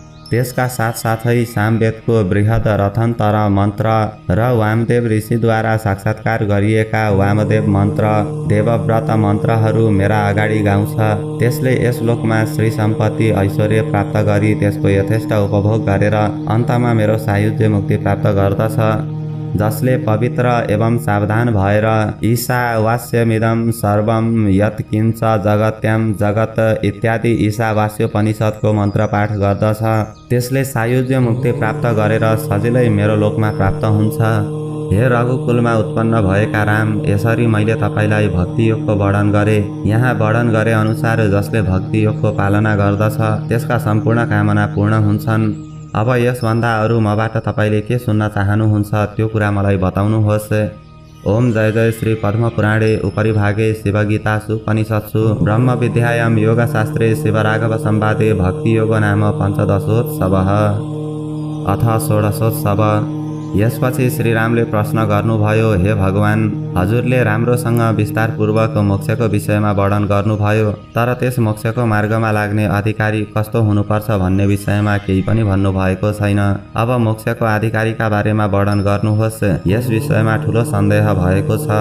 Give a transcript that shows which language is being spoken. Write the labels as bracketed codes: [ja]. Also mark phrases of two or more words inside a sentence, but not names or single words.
[ne] त्यसका साथसाथै सामवेदको बृहद रथन्तर मन्त्र र वामदेव ऋषिद्वारा साक्षात्कार गरिएका वामदेव मन्त्र देवव्रत मन्त्रहरू मेरा अगाडि गाउँछ। त्यसले यस लोकमा श्री सम्पत्ति ऐश्वर्य प्राप्त गरी त्यसको यथेष्ट उपभोग गरेर अन्तमा मेरो सायुज्य मुक्ति प्राप्त गर्दछ। जसले पवित्र एवं सावधान भएर [sa] ईशावास्यमिदं सर्वं यत्किञ्च जगत्यां जगत [ne] इत्यादि ईशावास्योपनिषद्को मन्त्र पाठ गर्दछ त्यसले सायुज्य मुक्ति प्राप्त गरेर सजिलै मेरो लोकमा प्राप्त हुन्छ। हे रघुकुलमा उत्पन्न भएका राम, यसरी मैले तपाईँलाई भक्ति योगको वर्णन गरे। यहाँ वर्णन गरे अनुसार जसले भक्ति योगको पालना गर्दछ त्यसका सम्पूर्ण कामना पूर्ण हुन्छन्। अब यसभन्दा अरू मबाट तपाईँले के सुन्न चाहनुहुन्छ त्यो कुरा मलाई बताउनुहोस्। [sa] ओम जय जय श्री पद्मपुराणे उपरिभागे शिवगीता सुपनिषत्सु ब्रह्म विद्यायां योगशास्त्रे शिवराघव संवादे भक्ति योग नाम पञ्चदशोत्सवः अथ षोडशोत्सव। [ne] यसपछि श्रीरामले प्रश्न गर्नुभयो, हे भगवान, हजुरले राम्रोसँग विस्तारपूर्वक मोक्षको विषयमा वर्णन गर्नुभयो, तर त्यस मोक्षको मार्गमा लाग्ने अधिकारी कस्तो हुनुपर्छ भन्ने विषयमा केही पनि भन्नुभएको छैन। अब मोक्षको अधिकारीका बारेमा वर्णन गर्नुहोस्, यस विषयमा ठुलो सन्देह भएको छ।